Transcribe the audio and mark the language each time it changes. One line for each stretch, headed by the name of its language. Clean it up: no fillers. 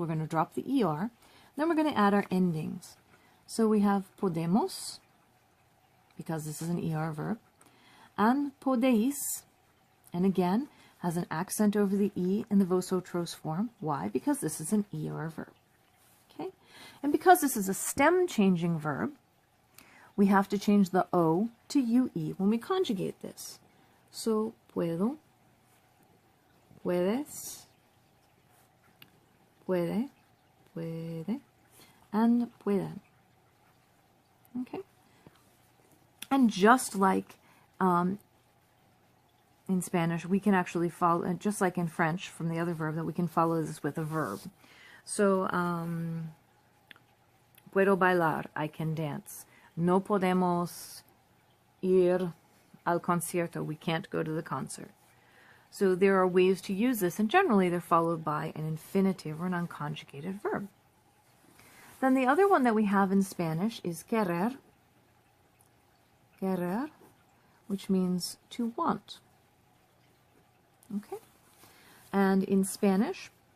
English: So we're going to drop the ER. Then we're going to add our endings. So we have podemos, because this is an ER verb, and podeis, and again, has an accent over the E in the vosotros form. Why? Because this is an ER verb. Okay? And because this is a stem changing verb, we have to change the O to UE when we conjugate this.
Spanish: So, puedo, puedes, puede, puede, and pueden.
English: Okay? And just like in Spanish, we can actually follow, just like in French from the other verb, that we can follow this with a verb. So,
Spanish: puedo bailar,
English: I can dance.
Spanish: No podemos ir al concierto.
English: We can't go to the concert. So there are ways to use this, and generally they're followed by an infinitive or an unconjugated verb. Then the other one that we have in Spanish is querer. Querer, which means to want. Okay? And in Spanish,